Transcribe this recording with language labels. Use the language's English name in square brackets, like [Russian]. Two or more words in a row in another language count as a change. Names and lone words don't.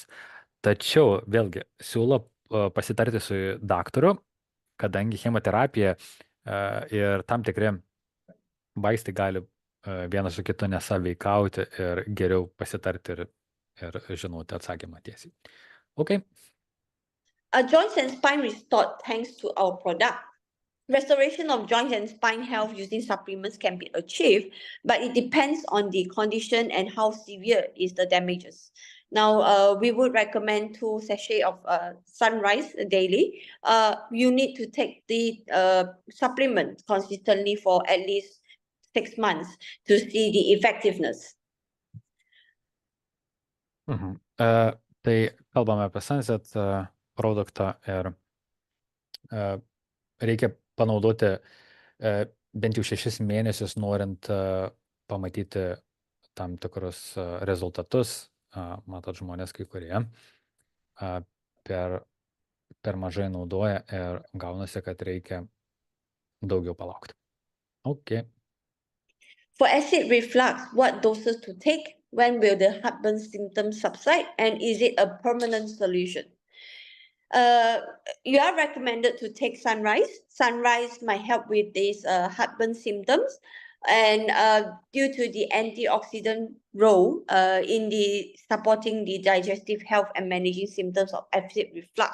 [Lithuanian] Tačiau vėlgi siūlo pasitarti su daktaru, kadangi chemoterapija ir tam tikri vaistai gali vienas su kitu nesąveikauti ir geriau pasitarti ir žinoti atsakymą tiesiai. [English] Okay. Joints and spine restored thanks to our product. Restoration of joints and spine health using supplements can be achieved, but it depends on the condition and how severe is the damages. Now, we would recommend 2 sachets of sunrise daily. You need to take the supplement consistently for at least 6 months to see the effectiveness. [Lithuanian] Tai kalbame apie Sunset produktą ir reikia panaudoti bent jau 6 mėnesius, norint pamatyti tam tikrus rezultatus. Matot, žmonės kai kurie per mažai naudoja ir gaunasi, kad reikia daugiau palaukti. [English] Okay. For acid reflux, what doses to take? When will the heartburn symptoms subside? And is it a permanent solution? You are recommended to take sunrise. Sunrise might help with these heartburn symptoms, and due to the antioxidant role in the supporting the digestive health and managing symptoms of acid reflux.